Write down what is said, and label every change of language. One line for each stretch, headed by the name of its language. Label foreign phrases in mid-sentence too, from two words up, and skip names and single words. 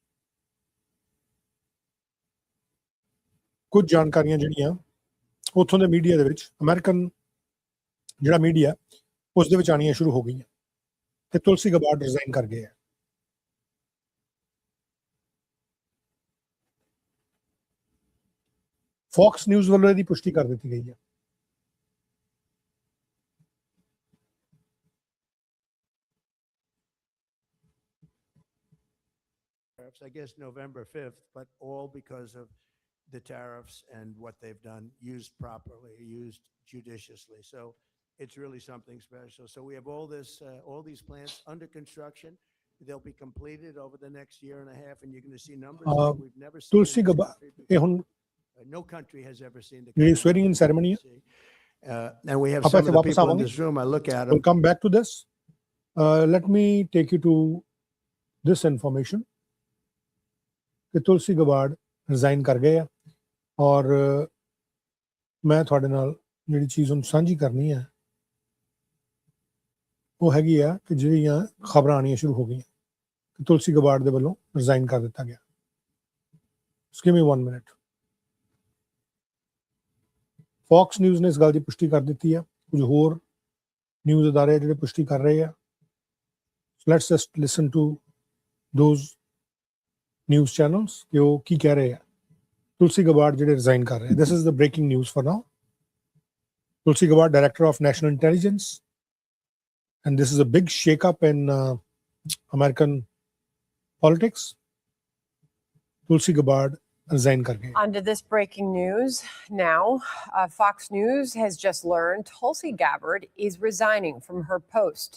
Punjabi: ਕੁਝ ਜਾਣਕਾਰੀਆਂ ਜਿਹੜੀਆਂ ਉੱਥੋਂ ਦੇ ਮੀਡੀਆ ਦੇ ਵਿੱਚ, ਅਮਰੀਕਨ ਜਿਹੜਾ ਮੀਡੀਆ ਉਸ ਦੇ ਵਿੱਚ ਆਉਣੀਆਂ ਸ਼ੁਰੂ ਹੋ ਗਈਆਂ ਤੇ ਤੁਲਸੀ ਗਬਾਰਡ ਰਿਜ਼ਾਈਨ ਕਰ ਗਏ ਹੈ। ਫੌਕਸ ਨਿਊਜ਼ ਵੱਲੋਂ ਇਹਦੀ ਪੁਸ਼ਟੀ ਕਰ ਦਿੱਤੀ ਗਈ ਹੈ।
English: I guess November 5th, but all because of the tariffs and what they've done, used properly, used judiciously. So it's really something special. So we have all these plants under construction. They'll be completed over the next year and a half, and you're going to see numbers that we've never seen. ਤੁਲਸੀ ਗਬਾਰਡ no country has ever seen the
Punjabi: ਜਿਹੜੀ
English: swearing-in ceremony
Punjabi: ਹੈ,
English: and we have some of the people in this room. I look at them. We'll come back to this. Let me take you to this information.
Punjabi: ਕਿ ਤੁਲਸੀ ਗਬਾਰਡ ਰਿਜ਼ਾਈਨ ਕਰ ਗਏ ਆ ਔਰ ਮੈਂ ਤੁਹਾਡੇ ਨਾਲ ਜਿਹੜੀ ਚੀਜ਼ ਹੁਣ ਸਾਂਝੀ ਕਰਨੀ ਹੈ ਉਹ ਹੈਗੀ ਆ ਕਿ ਜਿਹੜੀਆਂ ਖਬਰਾਂ ਆਉਣੀਆਂ ਸ਼ੁਰੂ ਹੋ ਗਈਆਂ ਕਿ ਤੁਲਸੀ ਗਬਾਰਡ ਦੇ ਵੱਲੋਂ ਰਿਜ਼ਾਈਨ ਕਰ ਦਿੱਤਾ ਗਿਆ।
English: Just give me 1 minute.
Punjabi: ਫੌਕਸ ਨਿਊਜ਼ ਨੇ ਇਸ ਗੱਲ ਦੀ ਪੁਸ਼ਟੀ ਕਰ ਦਿੱਤੀ ਹੈ, ਕੁਝ ਹੋਰ ਨਿਊਜ਼ ਅਦਾਰੇ ਜਿਹੜੇ ਪੁਸ਼ਟੀ ਕਰ ਰਹੇ ਆ।
English: Let's just listen to those news channels
Punjabi: ਕਿ ਉਹ ਕੀ ਕਹਿ ਰਹੇ ਆ। ਤੁਲਸੀ ਗਬਾਰਡ ਜਿਹੜੇ ਰਿਜ਼ਾਈਨ ਕਰ ਰਹੇ।
English: This is the breaking news for now. Tulsi Gabbard, Director of National Intelligence, and this is a big shake-up in American politics.
Punjabi: Tulsi Gabbard resign kar gaye.
English: On to this breaking news now. Fox News has just learned Tulsi Gabbard is resigning from her post.